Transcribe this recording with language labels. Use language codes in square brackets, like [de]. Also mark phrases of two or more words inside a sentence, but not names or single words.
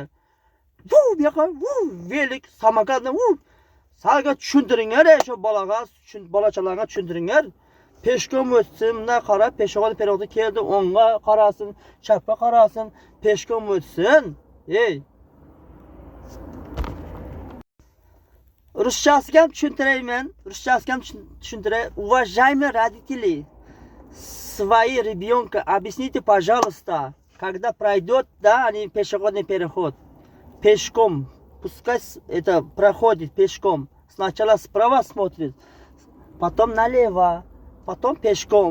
[uz] Bu yoqqa velik samokatni salga tushuntiringlar, shu bolachalarga tushuntiringlar. Peshkom o'tsin, bunday qarab, peshobod переходga keldi, o'ngga qarasin, chapga qarasin, peshkom o'tsin. Ruschasiga ham tushuntirayman. [ru] Уважаемые родители, свои ребенка объясните, пожалуйста, когда пройдет, да, они пешеходный переход, пешком, пускай это проходит пешком. Сначала справа смотрит, потом налево, потом пешком.